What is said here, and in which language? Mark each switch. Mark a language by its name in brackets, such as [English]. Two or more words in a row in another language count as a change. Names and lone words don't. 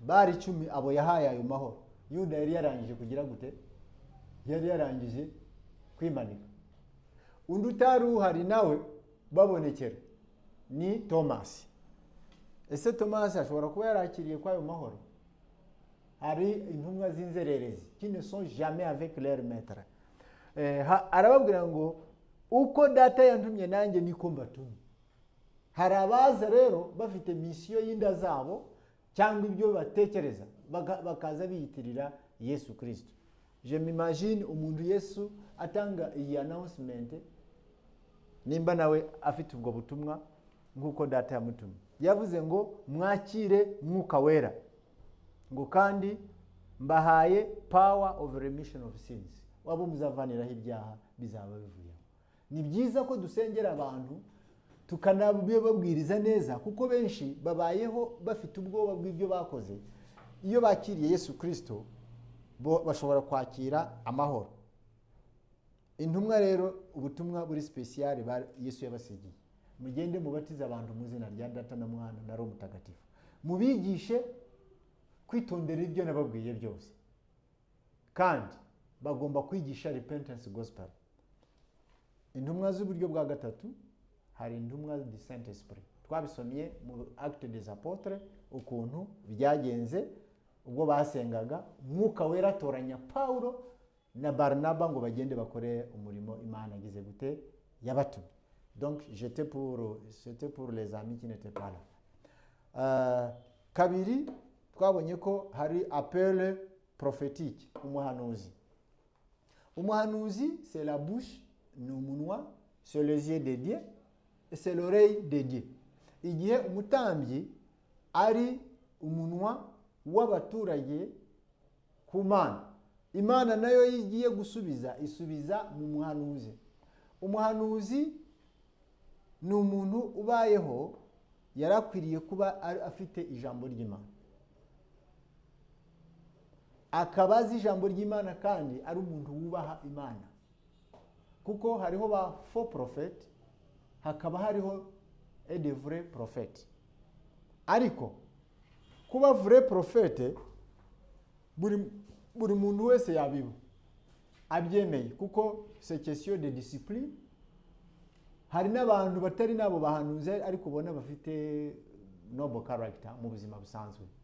[Kinyarwanda] Bari 10 abo yahaye ayo mahoro. Yuda yari yarangije kugira gute? Yari yarangije kwimanika. Undi utari uhari nawe babonekera ni Thomas. Ese Thomas ashobora kuba yarakiriye kwa ayo mahoro? Hari intumwa z'inzererezi [French] qui ne sont jamais avec leur maître. [Kinyarwanda] Arababwira ngo uko data yantumye nanjye niko mbatumye. Hari abaza rero bafite mission y'inda zabo cyangwa ibyo batekereza bakaza biyitirira Yesu Kristo. [French] Je m'imagine [Kinyarwanda] umuntu Yesu atanga iyi announcement nimba nawe afite ubwo butumwa nk'uko data yamutumye. Yavuze ngo mwakire mwuka wera, ngo kandi mbahaye [English] power of remission of sins. [Kinyarwanda] Wabo muzavaniraho ibyaha bizaba bivuye. Ni byiza ko dusengera abantu tukanababwiriza neza, kuko benshi babayeho bafite ubwoba bw'ibyo bakoze. Iyo bakiriye Yesu Kristo bo bashobora kwakira amahoro. Intumwa rero ubutumwa buri special Yesu yabasigiye. Mugende mubatiza abantu mu izina rya Data na Mwana na Roho Mutagatifu. Mubigishe kwitondera ibyo nababwiye byose. Kandi bagomba kwigisha [English] repentance gospel. [Kinyarwanda] Intumwa z'uburyo bwa gatatu hari intumwa [French] du Saint-Esprit. [Kinyarwanda] Twabisomye mu Actes des Apôtres ukuntu byagenze ubwo basengaga mwuka wera atoranya Paulo na Barnaba ngo bagende bakore umurimo Imana agize gute yabatumye. [French] Donc c'était pour les amis qui n'étaient pas là. [Kinyarwanda] Kabiri twabonye ko hari [French] appel prophétique, [Kinyarwanda] umuhanuzi. [French] Umuhanuzi c'est la bouche, [Kinyarwanda] ni umunwa, [French] c'est les yeux de Dieu et c'est l'oreille de Dieu. [Kinyarwanda] Igihe umutambyi ari umunwa w'abaturage ku Mana, Imana nayo igiye isubiza mu muhanuzi. Umuhanuzi ni umuntu ubayeho yarakwiriye kuba afite ijambo ry'Imana, akabaza ijambo ry'Imana kandi ari umuntu wubaha Imana, kuko hariho ba [French] faux prophètes [Kinyarwanda] hakaba hariho [French] des vrais prophètes. [Kinyarwanda] Ariko kuba [French] vrai prophète [Kinyarwanda] buri muntu wese yabiba abyemeye, kuko [French] c'est question de discipline. [Kinyarwanda] Hari n'abantu batari nabo bahanuzi ariko ubona bafite [English] noble character [Kinyarwanda] mu buzima busanzwe.